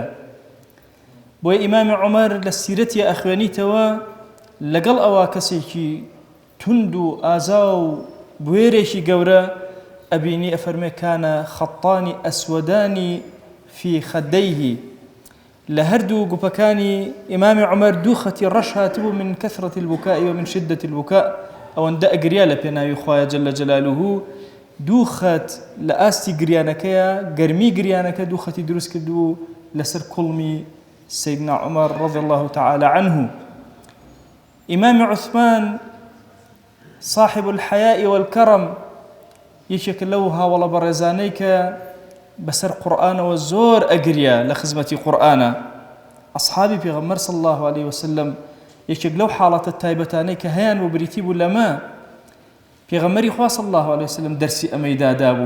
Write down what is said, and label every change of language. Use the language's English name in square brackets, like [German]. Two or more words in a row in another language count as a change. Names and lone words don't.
[Central Kurdish] بۆیە ئیمامی عومەر لە سیرەتی ئەخوێنیتەوە لەگەڵ ئەوە کەسێکی تند و ئازا و بوێرێکی گەورە ئەبینی ئەفەرمێ [Arabic] کانە خەطانی ئەسوەدانی فی خەدەیه، [Central Kurdish] لە هەردوو گوپەکانی ئیمامی عومەر دوو خەتی ڕەش هاتبوو [Arabic] من کەثرەتی البوکاء و من شدەتی البوکاء، [Central Kurdish] ئەوەندە ئەگریا لە پێناوی خوایە [Arabic] جەل جەلالوه. [Central Kurdish] دوو خەت لە ئاستی گریانەکەیە، گەرمی گریانەکە دوو خەتی دروست کردو لەسەر کوڵمی سەیدنا عومەر [Arabic] رضی الله تعالى عنه. [Central Kurdish] ئیمامی عوسمان [Arabic] صاحب الحیاء والکرم [Central Kurdish] یەکێک لەو هاوڵە بەڕێزانەی کە بەسەر قورئانەوە زۆر ئەگریا لە خزمەتی قورئانە. ئەصحابی پێغەمبەر [Arabic] صلی الله عليه وسلم [Central Kurdish] یەکێک لەو حاڵەتە تایبەتانەی کە هەیان بۆ بریتی بوو لەمە پێغەمبەری خوا [Arabic] صلی الله عليه وسلم [Central Kurdish] دەرسی ئەمەی دادابوون.